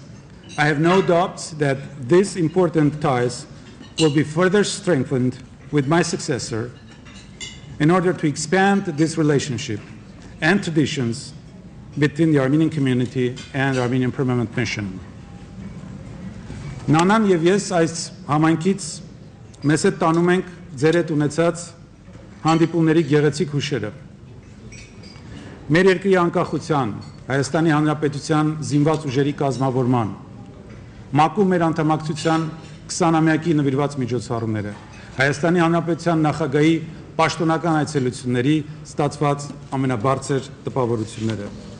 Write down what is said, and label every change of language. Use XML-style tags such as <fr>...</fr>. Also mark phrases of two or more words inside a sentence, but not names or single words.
<en>I have no doubts that these important ties will be further strengthened with my successor in order to expand this relationship and traditions between the Armenian community and the Armenian Permanent Mission.</en> <hy>Նանան եւ ես այս համայնքից մեզ հետ տանում ենք ձեր հետ ունեցած հանդիպումների գեղեցիկ հուշերը։ Մեր երկրի անկախության, Հայաստանի Հանրապետության զինված ուժերի կազմավորման, ՄԱԿ-ում մեր անդամակցության 20-ամյակի նվիրված միջոցառումները, Հայաստանի Հանրապետության նախագահի պաշտոնական այցելությունների ստացված ամենաբարձր տպավորությունները։</hy>